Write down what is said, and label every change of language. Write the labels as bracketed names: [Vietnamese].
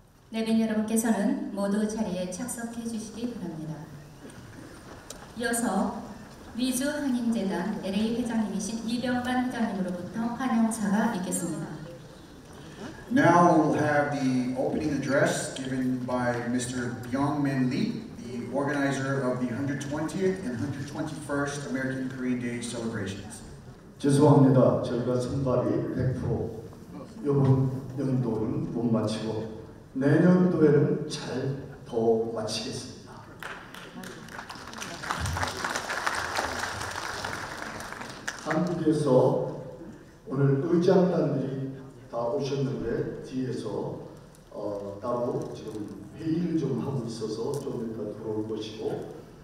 [Korean] 내빈 여러분께서는 모두 자리에 착석해 주시기 바랍니다. 이어서 미주한인재단 LA 회장님이신 이병관 회장님으로부터 환영사가 있겠습니다. [English] Now we'll have the opening address given by Mr. Byung-min Lee, the organizer of the 120th and 121st American Korean Day celebrations. [Korean] 죄송합니다. 저희가 선발이 100% 이번 연도는 못 마치고 내년도에는 잘 더 마치겠습니다. 한국에서 오늘 의장단들이 다 오셨는데 뒤에서 따로 지금 회의를 좀 하고 있어서 좀 이따 들어올 것이고,